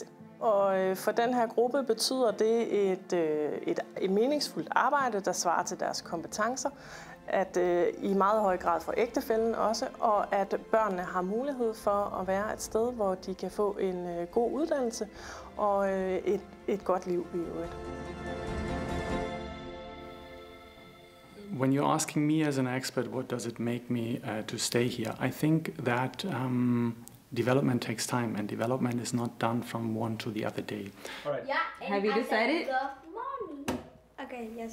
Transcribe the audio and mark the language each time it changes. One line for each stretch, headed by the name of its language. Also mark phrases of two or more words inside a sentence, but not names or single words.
Danish: Og for den her gruppe betyder det et meningsfuldt arbejde, der svarer til deres kompetencer, at i meget høj grad for ægtefællen også, og at børnene har mulighed for at være et sted, hvor de kan få en god uddannelse og et godt liv i øvrigt.
English: When you're asking me as an expert, what does it make me to stay here? I think that development takes time, and development is not done from one to the other day. All right. Yeah. Have you decided? Okay, yes.